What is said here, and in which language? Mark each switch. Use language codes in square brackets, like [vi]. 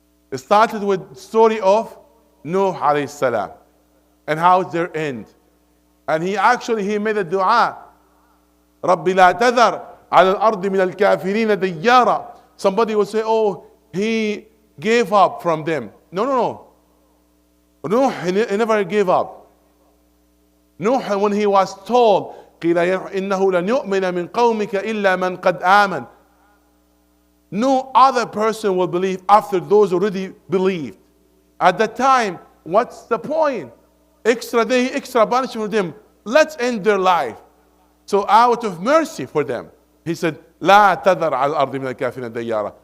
[en] It started with the story of Nuh alayhi salam and how it's their end. And he made a dua. [ar] رَبِّ لَا تَذَرْ عَلَى الْأَرْضِ مِنَ الْكَافِرِينَ دَيَّارًا. [en] Somebody will say, oh, he gave up from them. No. Nuh, he never gave up. [ar] Nuh, [en] when he was told, [ar] قِيلَ إِنَّهُ لَنْ يُؤْمِنَ مِنْ قَوْمِكَ إِلَّا مَنْ قَدْ آمَنَ. [en] No other person will believe after those already believed. At that time, what's the point? Extra day, extra punishment for them. Let's end their life. So out of mercy for them, he said, [ar] لا تذر على الأرض من الكافرين ديارا.